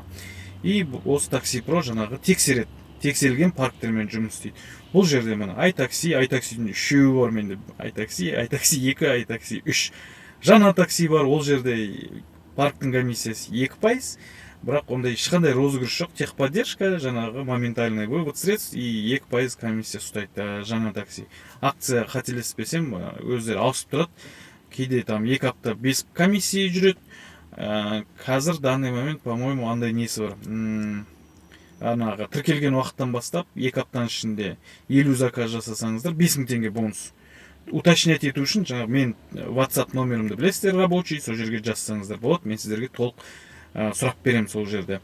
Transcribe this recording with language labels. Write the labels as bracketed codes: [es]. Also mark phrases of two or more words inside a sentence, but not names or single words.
[kk] И осы такси про жаңағы тексереді, тексерілген парктермен жұмыс істейді. Бұл жерде міне iTaxi-дің үшеуі бар менде, iTaxi 2, iTaxi 3. Жаңа такси бар, ол жерде парктың комиссиясы 2%, бірақ ондай ешқандай розыгрыш жоқ, техподдержка, жаңағы [ru] моментальный вывод средств и 2% комиссия [kk] ұстайды жаңа такси. Акция қателеспесем, өздері ауысып тұрады. Кейде там 2 апта 5 комиссия жүреді. [ru] Қазір данный момент, по-моему, [kk] андай несі бар. Тіркелген уақыттан бастап 2 аптаның ішінде 50 заказ жасасаңыздар 5000 теңге бонус. Уточнять ету үшін, жаңағы мен WhatsApp номерімді білесіздер, рабочий, сол жерге жазсаңыздар болады, мен сіздерге толық сұрақ берем сол жерде.